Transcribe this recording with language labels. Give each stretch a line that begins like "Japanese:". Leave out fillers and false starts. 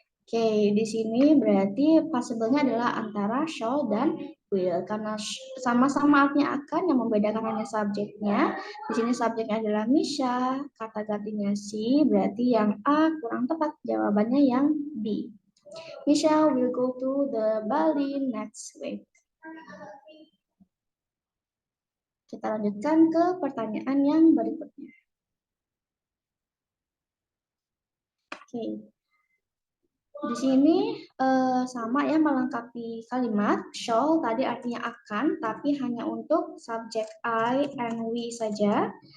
Indonesian: Oke, di sini berarti possible-nya adalah antara shall dan will karena sama-sama artinya akan, yang membedakan hanya subjeknya. Di sini subjeknya adalah Misha, kata gantinya she, berarti yang A kurang tepat, jawabannya yang B.
English: Misha will go to the Bali next week.
Indonesian: Kita lanjutkan ke pertanyaan yang berikutnya. Oke. Di sini sama ya melengkapi kalimat. Shall tadi artinya akan, tapi hanya untuk subjek I and we saja.